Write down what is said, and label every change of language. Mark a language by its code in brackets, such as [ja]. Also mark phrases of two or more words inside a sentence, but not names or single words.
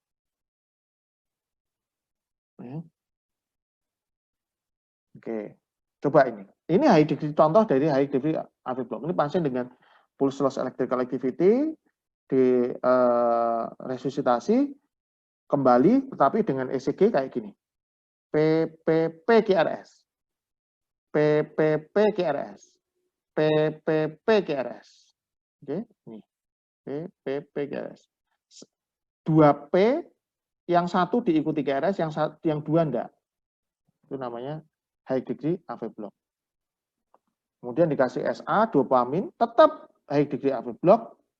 [id] Ya. Oke, coba ini. Ini [en] high degree, [id] contoh dari [en] high degree AV block. [id] Ini pasien dengan [en] pulse loss electrical activity, [id] di resusitasi kembali, tetapi dengan ECG kayak gini. PPP-QRS. PPP-QRS. PPP-QRS. Oke, nih. PPP-QRS. 2P, yang satu diikuti QRS, yang dua enggak. Itu namanya [en] high degree AV block. [id] Kemudian dikasih SA, dopamin, tetap [en] high degree AV block.